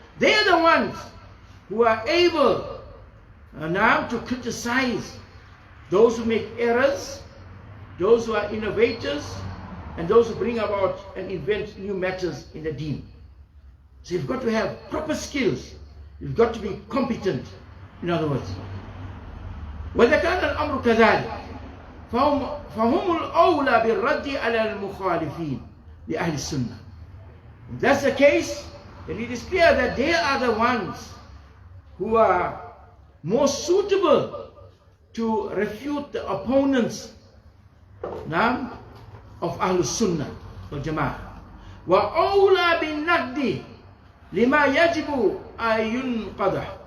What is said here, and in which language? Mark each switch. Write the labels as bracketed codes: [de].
[en] They are the ones who are able now to criticize those who make errors, those who are innovators, and those who bring about and invent new matters in the deen. So you've got to have proper skills. You've got to be competent, in other words. [ar] وإذا كان الأمر كذلك فهم الأولى بالرد على المخالفين لأهل السنة. [en] If that's the case, then it is clear that they are the ones who are more suitable to refute the opponents now of Ahlul Sunnah wal Jama'ah. [ar] وَأَوْلَى بِالنَّقْدِ لِمَا يَجِبُ أَن يُنْقَضَ.